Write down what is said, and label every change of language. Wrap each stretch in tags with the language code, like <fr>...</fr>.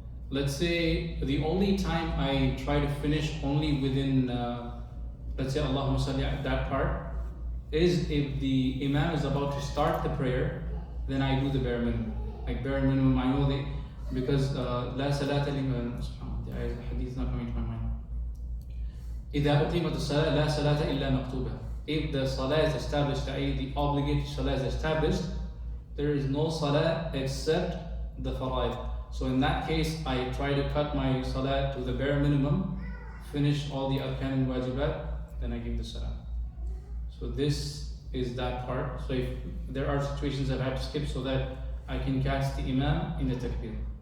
<en>Let's say the only time I try to finish only within, let's say Allahumma salli, that part, is if the Imam is about to start the prayer, then I do the bare minimum. Like bare minimum, I know the, because la salata liman, the hadith is not coming to my mind.</en> <ar>إذا أقيمت الصلاة لا صلاة إلا مكتوبة.</ar> <en>If the salah is established, i.e. the obligatory salah is established, there is no salah except the fara'id. So in that case, I try to cut my salah to the bare minimum, finish all the arkan and wajibat, then I give the salah. So this is that part. So if there are situations that I have to skip so that I can catch the imam in the takbir.</en>